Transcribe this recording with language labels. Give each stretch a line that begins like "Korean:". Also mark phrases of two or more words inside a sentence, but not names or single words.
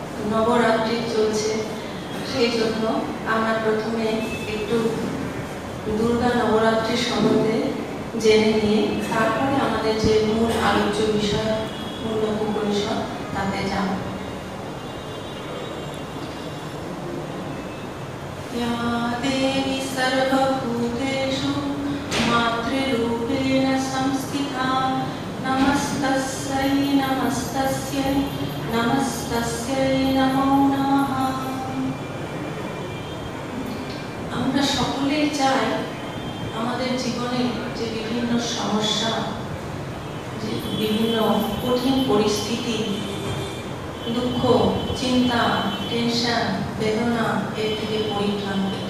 Bangla: নবরাত্রি চলছে, সেই জন্য আমরা প্রথমে একটু দুর্গা নবরাত্রির সম্বন্ধে জেনে নিয়ে তারপরে আমাদের যে মূল আলোচ্য বিষয় মুণ্ডক উপনিষদ তাতে যাব।
Sanskrit: या देवी सर्वभूतेषु मातृरूपेण संस्थिता नमस्तस्यै नमस्तस्यै नमस्तस्यै नमो नमः।
Bangla: আমরা সকলেই চাই আমাদের জীবনে যে বিভিন্ন সমস্যা, যে বিভিন্ন কঠিন পরিস্থিতি, দুঃখ, চিন্তা, টেনশন, বেদনা এর থেকে পরিত্রাণ পেতে।